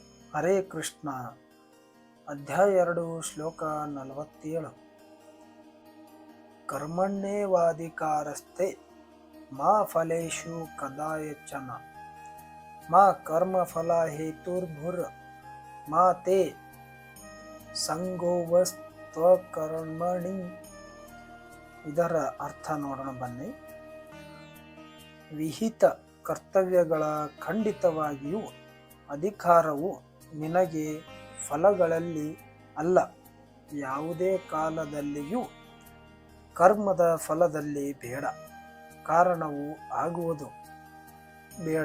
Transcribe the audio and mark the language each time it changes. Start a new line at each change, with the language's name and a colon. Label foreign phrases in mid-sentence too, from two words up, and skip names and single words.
Kannada: ಹರೇ ಕೃಷ್ಣ. ಅಧ್ಯಾಯ 2 ಶ್ಲೋಕ 47.
Sanskrit: ಕರ್ಮಣ್ಯೇವಾಧಿಕಾರಸ್ತೆ ಮಾ ಫಲೇಷು ಕದಾಚನ ಮಾ ಕರ್ಮಫಲ ಹೇತುರ್ಭುರ್ ಮಾ ತೇ ಸಂಗೋವಸ್ತ್ವಕರ್ಮಣಿ.
Kannada: ಇದರ ಅರ್ಥ ನೋಡೋಣ ಬನ್ನಿ. ವಿಹಿತ ಕರ್ತವ್ಯಗಳ ಖಂಡಿತವಾಗಿಯೂ ಅಧಿಕಾರವು ನಿನಗೆ ಫಲಗಳಲ್ಲಿ ಅಲ್ಲ, ಯಾವುದೇ ಕಾಲದಲ್ಲಿಯೂ ಕರ್ಮದ ಫಲದಲ್ಲಿ ಬೇಡ, ಕಾರಣವು ಆಗುವುದು ಬೇಡ.